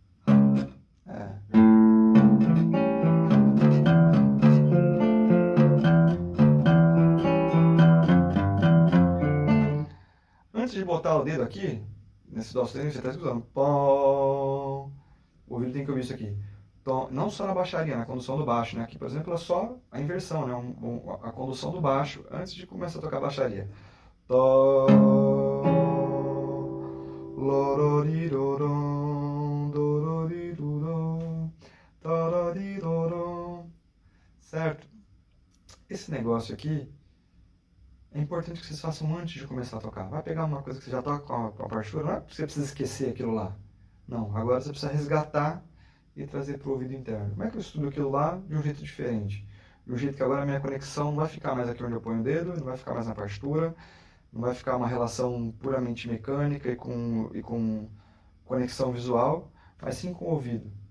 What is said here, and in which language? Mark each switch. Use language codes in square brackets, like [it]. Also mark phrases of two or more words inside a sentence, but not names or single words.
[pt] Antes de botar o dedo aqui, nesse dó sustenido, você está escutando. Pom. O ouvido tem que ouvir isso aqui. Então, não só na baixaria, na condução do baixo, né? Aqui, por exemplo, é só a inversão, né? A condução do baixo antes de começar a tocar a baixaria. Tó, lororirorom, dororirorom, tararirorom. Certo? Esse negócio aqui é importante que vocês façam antes de começar a tocar. Vai pegar uma coisa que você já toca com a partitura, não é porque você precisa esquecer aquilo lá. Não, agora você precisa resgatar e trazer para o ouvido interno. Como é que eu estudo aquilo lá de um jeito diferente? De um jeito que agora a minha conexão não vai ficar mais aqui onde eu ponho o dedo, não vai ficar mais na partitura, não vai ficar uma relação puramente mecânica e com conexão visual, mas sim com o ouvido.